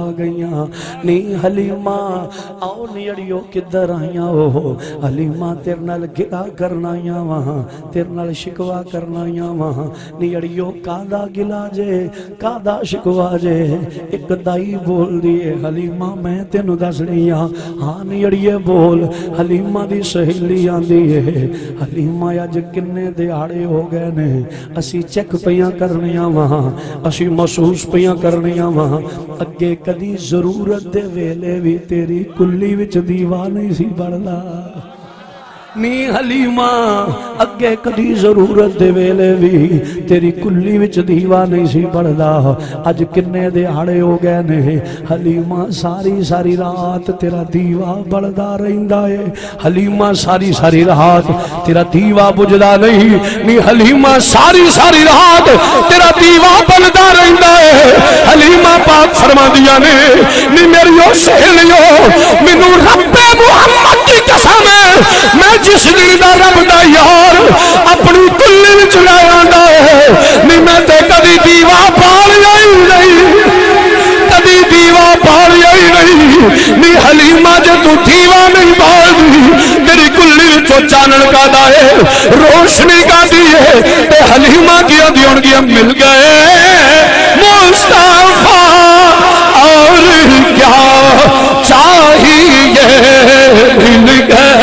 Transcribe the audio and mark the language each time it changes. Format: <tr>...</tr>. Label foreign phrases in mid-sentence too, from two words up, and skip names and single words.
<pa>گئیاں نی حلیمہ آؤ نیڑیو کدھر آئیاں ہو حلیمہ تیر نال گلا کرنا آئیاں وہاں تیر نال شکوا کرنا آئیاں وہاں نیڑیو کادا گلا جے کادا شکوا جے ایک دائی بول دیے حلیمہ میں تینو دس لیا ہاں نیڑیے بول حلیمہ دی سہیلی آن دیے حلیمہ یاج کنے دیاڑے ہو گئے نے اسی چیک پیاں کرنیاں وہاں اسی محسوس پیاں کرنیاں وہاں اگے کدی ضرورت دے ویلے بھی تیری کلی وچ دیوا نہیں سی بڑھدا نی حلیمہ اگے کدی ضرورت دے ویلے بھی تیری کلی وچ دیوا نہیں سی بڑھدا اج کنے دیہاڑے ہو گئے نے حلیمہ ساری ساری رات تیرا دیوا بڑھدا رہندا ہے حلیمہ ساری ساری رات تیرا دیوا بجھدا نہیں نی حلیمہ ساری ساری رات تیرا دیوا بڑھدا رہندا ہے حلیمہ پاک فرما دیا نے نی میریو سہیلیو مینوں رب محمد کی قسم ہے میں جس دن دا رب دا یار اپنی کلی وچ لے آندا ہے نہیں میں تے کدی دیوا پالیا ہی نہیں کدی دیوا پالیا ہی نہیں نی حلیمہ جے تو دیوا نہیں پالدی تیری کلی وچوں چانن کا ہے روشنی کا ہے تے حلیمہ کی دیون گیا</pa> <ur>مل گئے مصطفیٰ اور کیا چاہیے مل گئے</ur>